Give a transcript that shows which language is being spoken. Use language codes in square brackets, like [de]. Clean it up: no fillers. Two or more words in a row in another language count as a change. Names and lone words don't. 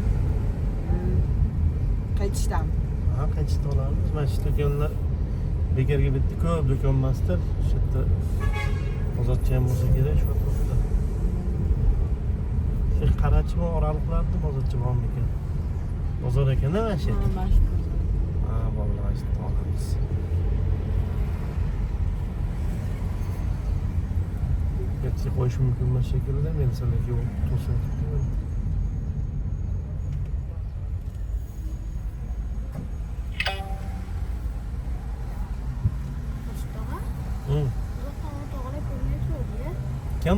[uz] Qaytishdami? Ha, qaytishda olamiz. Mana shu do'konlar bekarga bitta ko'p do'kon emasdir. Shu yerda bozorcha ham bo'lsa kerak shu yerda. Shu qarachmi oraliqlarda bozorcha bormi ekan? Bozor ekan-da mana shu. Ha, vallahi işte olamiz. Betga qo'yish mumkin emas shekilli, men sizlarga yo'l to'sib o'tibman. Kim?